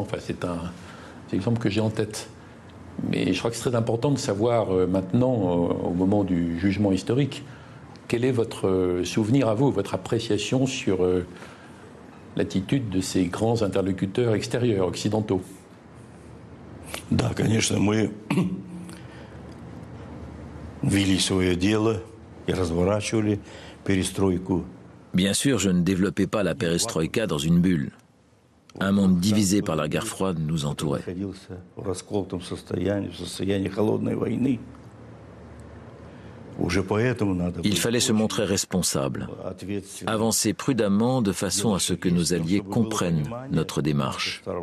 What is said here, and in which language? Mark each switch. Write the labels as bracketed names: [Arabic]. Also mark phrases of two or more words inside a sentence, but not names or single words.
[French] Enfin, c'est l'exemple que j'ai en tête. Mais je crois que c'est très important de savoir maintenant, au moment du jugement historique, quel est votre souvenir à vous, votre appréciation sur l'attitude de ces grands interlocuteurs extérieurs, occidentaux? [Russian] Да, конечно, мы вели свое дело и разворачивали перестройку. [French] Bien sûr, je ne développais pas la perestroïka dans une bulle. Un monde divisé par la guerre froide nous entourait. Il fallait se montrer responsable, avancer prudemment de façon à ce que nos alliés comprennent notre démarche.